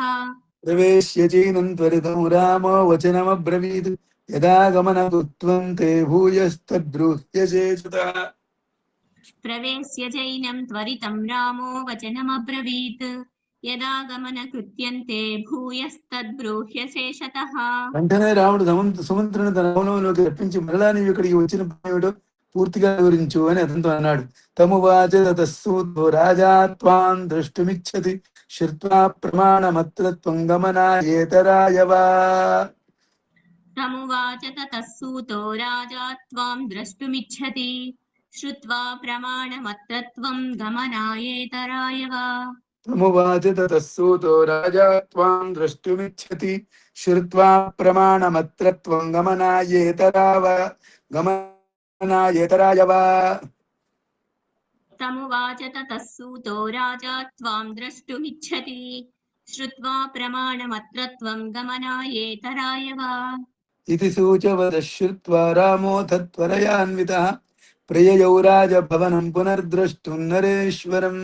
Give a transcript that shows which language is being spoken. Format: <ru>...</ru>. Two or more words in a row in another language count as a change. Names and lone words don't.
<sa>प्रवेश्य चैनं त्वरितं रामो वचनमब्रवीत् यदागमन कृत्यन्ते भूयस्तद्ब्रूह्य शेषतः प्रवेश्य चैनं त्वरितं रामो वचनमब्रवीत् यदागमनकृत्यन्ते भूयस्तद्ब्रूह्य शेषतः</sa> <te>వెంటనే రాముడు సుమంత్రుని తన భవనంలోకి రప్పించి మరలా నీవు ఇక్కడికి వచ్చిన పని ఏమిటో పూర్తిగా వివరించు అని అతనితో అన్నాడు.</te> <sa>తమువాచ తతస్సూతో రాజా త్వాం ద్రష్టుమిచ్చతి శ్రుత్వా ప్రమాణమత్రత్వం గమనాయేతరాయవా तमुवाच ततः सूतो राजा त्वां द्रष्टुमिच्छति श्रुत्वा प्रमाणमत्रत्वं गमनायेतराय वा తమువాచ తతస్సూతో రాజా త్వాం ద్రష్టుమిచ్చతి శ్రుత్వా ప్రమాణమత్రత్వం గమనాయేతరాయ వా तमुवाच ततः सूतो राजा त्वां द्रष्टुमिच्छति श्रुत्वा प्रमाणमत्रत्वं गमनायेतराय वा इति सूचवतः श्रुत्वा रामोऽथ त्वरयान्वितः प्रययौ राजभवनं पुनर्द्रष्टुं नरेश्वरम्</sa>